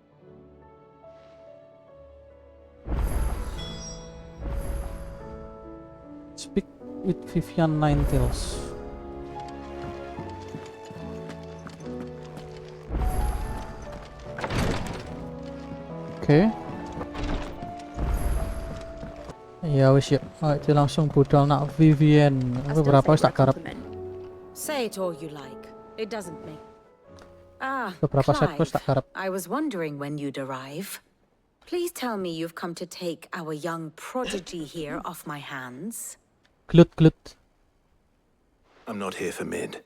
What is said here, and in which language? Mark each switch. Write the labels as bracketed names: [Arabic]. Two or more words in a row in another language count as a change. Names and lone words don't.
[English] Speak with Vivian Ninetales. [Javanese] Oke. Ya wis ya, ayo langsung budal nak Vivian. Beberapa wis tak garap. [English] Say it all you like. It doesn't make. [Javanese] Beberapa set wis tak garap. [English] I was wondering when you'd arrive. Please tell me you've come to take our young prodigy here off my hands. Glut glut. I'm not here for Mid.